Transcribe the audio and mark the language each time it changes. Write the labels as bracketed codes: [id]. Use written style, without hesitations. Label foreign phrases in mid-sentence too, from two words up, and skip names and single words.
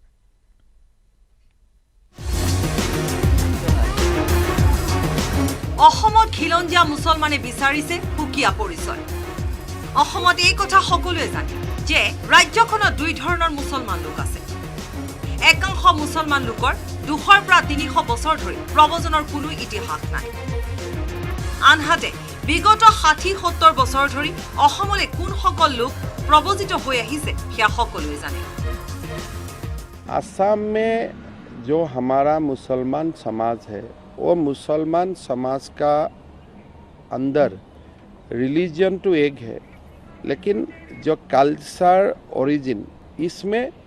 [as] অসমত খিলঞ্জিয়া মুছলমানে বিচাৰিছে সুকীয়া পৰিচয় অসমত এই কথা সকলোৱে জানে যে ৰাজ্যখনত দুই ধৰণৰ মুছলমান লোক আছে একাংশ মুছলমান লোকৰ 200 পৰা 300 বছৰ ধৰি প্ৰব্ৰজনৰ কোনো ইতিহাস নাই আনহাতে বিগত 60-70 বছৰ ধৰি অসমলৈ কোনসকল লোক প্ৰব্ৰজিত হৈ আহিছে সেয়া সকলোৱে জানে [hi] असम में जो हमारा मुसलमान समाज है वो मुसलमान समाज का अंदर रिलीजन तो एक है लेकिन जो [en] culture origin [hi] इसमें